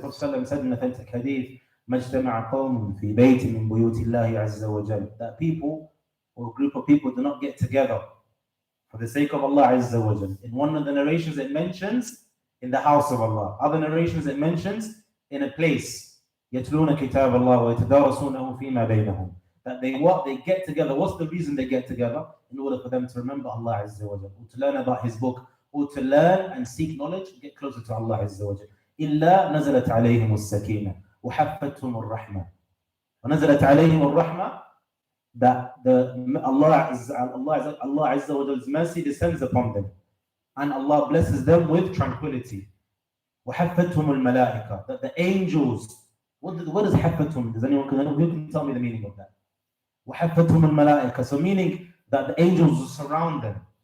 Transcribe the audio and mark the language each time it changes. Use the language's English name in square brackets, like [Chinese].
[English] Prophet ﷺ said in authentic hadith, ما اجتمع قوم في بيت من بيوت الله عز وجل, that people or a group of people do not get together for the sake of Allah Azza wa Jal. In one of the narrations it mentions in the house of Allah. Other narrations it mentions in a place. [Arabic] يتلون كتاب الله ويتدارسونه فيما بينهم. [English] That they get together. What's the reason they get together? In order for them to remember Allah Azza wa Jal, or to learn about His book, or to learn and seek knowledge and get closer to Allah Azza wa Jal. [Arabic] إلا نزلت عليهم السكينة وحفتهم الرحمة. [English] ونزلت عليهم الرحمة, that Allah Azza wa Jal's mercy descends upon them, and Allah blesses them with tranquility. وحفتهم الملائكة, that the angels, what does حفتهم? Does anyone who can tell me the meaning of that? وحفتهم الملائكة, so meaning that the angels will surround them.